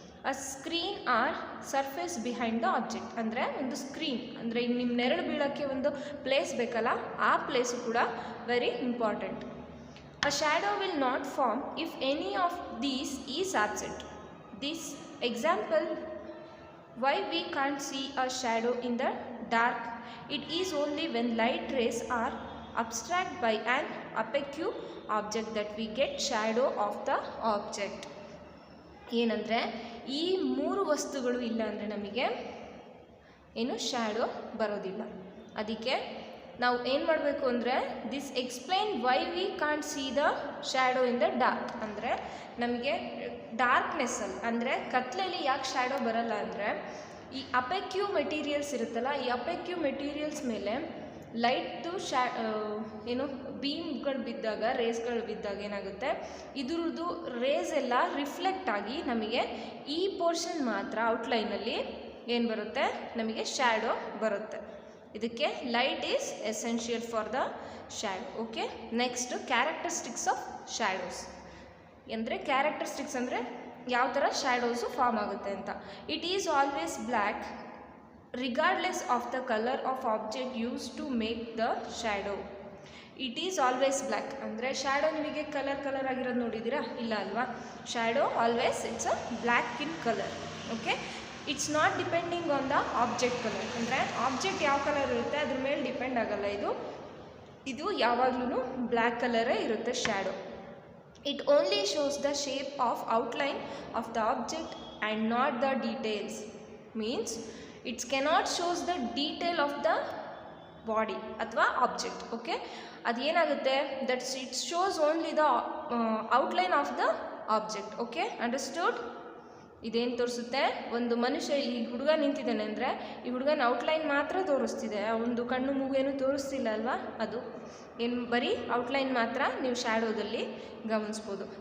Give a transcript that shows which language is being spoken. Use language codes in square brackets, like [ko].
[en] a screen or surface behind the object [kn] ಅಂದರೆ ಒಂದು screen ಅಂದರೆ ಈಗ ನಿಮ್ಮ ನೆರಳು ಬೀಳೋಕ್ಕೆ ಒಂದು ಪ್ಲೇಸ್ ಬೇಕಲ್ಲ, ಆ ಪ್ಲೇಸು ಕೂಡ [en] Very important. A shadow will not form if any of these is absent. This example why we can't see a shadow in the dark. It is only when light rays are abstract by an opaque object that we get shadow of the object. [kn] ಏನಂದರೆ ಈ 3 ವಸ್ತುಗಳು ಇಲ್ಲ ಅಂದರೆ ನಮಗೆ ಏನು shadow ಬರೋದಿಲ್ಲ. ಅದಕ್ಕೆ ನಾವು ಏನು ಮಾಡಬೇಕು ಅಂದರೆ [en] This explain why we can't see the shadow in the dark. [kn] ಅಂದರೆ ನಮಗೆ ಡಾರ್ಕ್ನೆಸ್ಸಲ್ಲಿ ಅಂದರೆ ಕತ್ಲಲ್ಲಿ ಯಾಕೆ ಶ್ಯಾಡೋ ಬರಲ್ಲ ಅಂದರೆ ಈ ಅಪೆಕ್ಯೂ ಮೆಟೀರಿಯಲ್ಸ್ ಇರುತ್ತಲ್ಲ, ಈ ಅಪೆಕ್ಯೂ ಮೆಟೀರಿಯಲ್ಸ್ ಮೇಲೆ ಲೈಟು ಏನು ಬೀಮ್ಗಳು ಬಿದ್ದಾಗ, ರೇಸ್ಗಳು ಬಿದ್ದಾಗ ಏನಾಗುತ್ತೆ, ಇದ್ರದ್ದು ರೇಸ್ ಎಲ್ಲ ರಿಫ್ಲೆಕ್ಟ್ ಆಗಿ ನಮಗೆ ಈ ಪೋರ್ಷನ್ ಮಾತ್ರ ಔಟ್ಲೈನಲ್ಲಿ ಏನು ಬರುತ್ತೆ, ನಮಗೆ ಶ್ಯಾಡೋ ಬರುತ್ತೆ. [en] ಇದಕ್ಕೆ light is essential for the shadow. [kn] Okay, [en] Next characteristics of shadows. [kn] ಅಂದರೆ ಕ್ಯಾರೆಕ್ಟರಿಸ್ಟಿಕ್ಸ್ ಅಂದರೆ ಯಾವ ಥರ ಶ್ಯಾಡೋಸು ಫಾರ್ಮ್ ಆಗುತ್ತೆ ಅಂತ. [en] It is always black regardless of the color of object used to make the shadow. It is always black. [kn] ಅಂದರೆ shadow ನಿಮಗೆ colour ಆಗಿರೋದು ನೋಡಿದ್ದೀರಾ, ಇಲ್ಲ ಅಲ್ವಾ. [en] Shadow always it's a black in colour. [kn] Okay, [en] It's not depending on the object colour. [kn] ಅಂದರೆ object ಯಾವ colour ಇರುತ್ತೆ ಅದ್ರ ಮೇಲೆ ಡಿಪೆಂಡ್ ಆಗಲ್ಲ. ಇದು ಯಾವಾಗಲೂ ಬ್ಲ್ಯಾಕ್ ಕಲರೇ ಇರುತ್ತೆ shadow. [en] It only shows the shape of outline of the object and not the details. Means it cannot shows the detail of the body ಅಥವಾ object. Okay, ಅದೇನಾಗುತ್ತೆ that it shows only the outline of the object. Okay, understood? [kn] ಇದೇನು ತೋರಿಸುತ್ತೆ, ಒಂದು ಮನುಷ್ಯ ಇಲ್ಲಿ ಹುಡುಗ ನಿಂತಿದ್ದಾನೆ ಅಂದರೆ ಈ ಹುಡುಗನ ಔಟ್ಲೈನ್ ಮಾತ್ರ ತೋರಿಸ್ತಿದೆ, ಒಂದು ಕಣ್ಣು ಮೂಗೇನು ತೋರಿಸ್ತಿಲ್ಲ ಅಲ್ವಾ, ಅದು ಏನು ಬರೀ ಔಟ್ಲೈನ್ ಮಾತ್ರ ನೀವು ಶ್ಯಾಡೋದಲ್ಲಿ ಗಮನಿಸ್ಬೋದು.